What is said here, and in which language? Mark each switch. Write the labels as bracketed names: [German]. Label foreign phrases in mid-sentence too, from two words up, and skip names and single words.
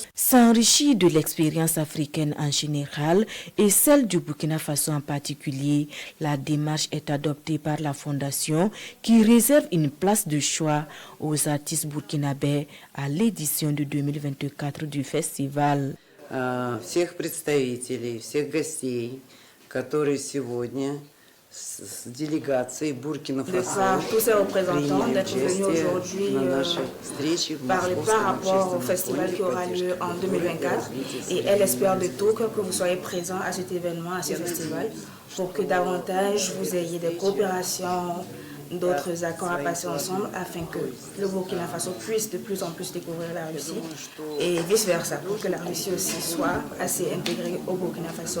[French] S'enrichir de l'expérience africaine en général et celle du Burkina Faso en particulier, la démarche est adoptée par la Fondation qui réserve une place de choix aux artistes burkinabés à l'édition de 2024 du festival. [Russian] Всех представителей, всех гостей, которые сегодня с делегацией Буркина-Фасо [French] tous ces représentants d'être venus aujourd'hui parler par rapport au festival qui aura lieu en 2024 et elle espère de tout cœur que vous soyez présents à cet événement, à ce festival, pour que davantage vous ayez des coopérations, d'autres accords à passer ensemble afin que le Burkina Faso puisse de plus en plus découvrir la Russie et vice-versa, pour que la Russie aussi soit assez intégrée au Burkina Faso.